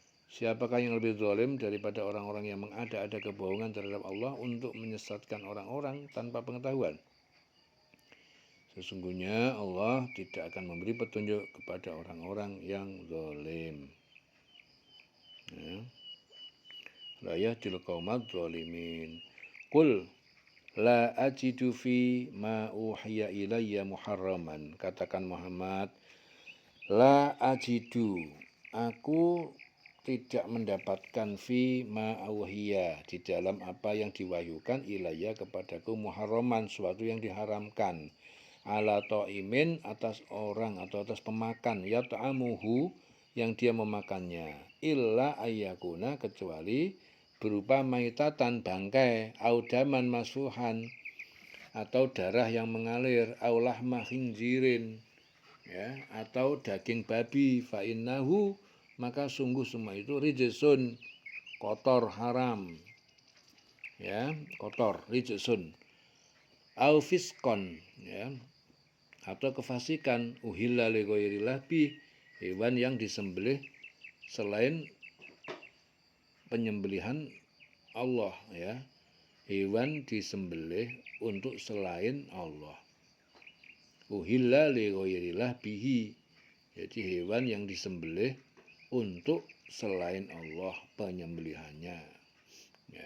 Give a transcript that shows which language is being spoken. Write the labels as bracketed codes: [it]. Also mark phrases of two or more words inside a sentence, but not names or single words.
[id] Siapakah yang lebih zalim daripada orang-orang yang mengada-ada kebohongan terhadap Allah untuk menyesatkan orang-orang tanpa pengetahuan? Sesungguhnya Allah tidak akan memberi petunjuk kepada orang-orang yang zalim. Ya. [ar] لا يهدي القوم الظالمين. قل لا أجد في ما أوحي إلي محرما. [id] Katakan Muhammad, [ar] لا أجد, [id] aku tidak mendapatkan [ar] في ما أوحي, [id] di dalam apa yang diwahyukan ilayya kepadaku muharraman, suatu yang diharamkan, [ar] على طاعم, [id] atas orang atau atas pemakan, [ar] يطعمه, [id] yang dia memakannya, [ar] إلا أن يكون, [id] kecuali berupa maitatan, bangkai, [ar] أو دما مسفوحا, [id] atau darah yang mengalir, [ar] أو لحم خنزير, [id] ya, atau daging babi, [ar] فإنه, [id] maka sungguh semua itu rijsun, kotor, haram, ya, kotor, rijsun, [ar] أو فسقا, [id] ya, atau kefasikan, [ar] أهل لغير الله ب, [id] hewan yang disembelih selain penyembelihan Allah, ya, hewan disembelih untuk selain Allah. [ar] أهل لغير الله به, [id] jadi hewan yang disembelih untuk selain Allah penyembelihannya, ya.